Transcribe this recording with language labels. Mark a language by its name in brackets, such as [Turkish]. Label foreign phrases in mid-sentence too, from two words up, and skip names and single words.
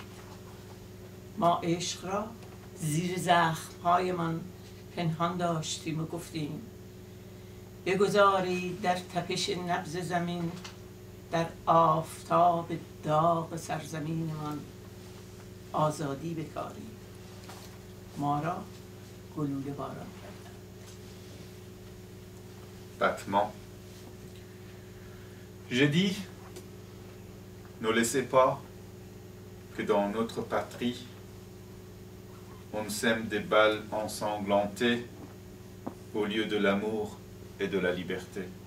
[Persian] ما عشق را زیر زخم‌هایمان پنهان داشتیم و گفتیم بگذارید در تپش نبض زمین در آفتاب داغ سرزمینمان آزادی بکاریم. ما را گلوله باران کردند. [French] Battement. J'ai dit, ne laissez pas que dans notre patrie, on sème des balles ensanglantées au lieu de l'amour et de la liberté.